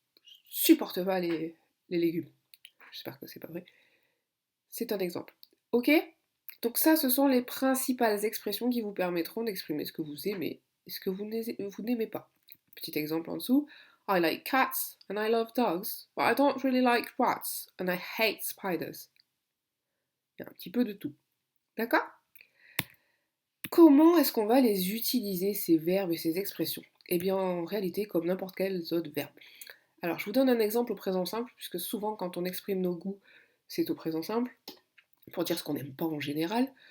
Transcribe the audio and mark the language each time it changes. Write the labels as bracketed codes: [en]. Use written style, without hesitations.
[fr] Je supporte pas les légumes. J'espère que c'est pas vrai. C'est un exemple. Ok? Donc ça, ce sont les principales expressions qui vous permettront d'exprimer ce que vous aimez et ce que vous n'aimez pas. Petit exemple en dessous. [en] I like cats and I love dogs, but I don't really like rats and I hate spiders. [fr] Il y a un petit peu de tout. D'accord? Comment est-ce qu'on va les utiliser, ces verbes et ces expressions? Eh bien, en réalité, comme n'importe quel autre verbe. Alors, je vous donne un exemple au présent simple, puisque souvent, quand on exprime nos goûts, c'est au présent simple, pour dire ce qu'on n'aime pas en général.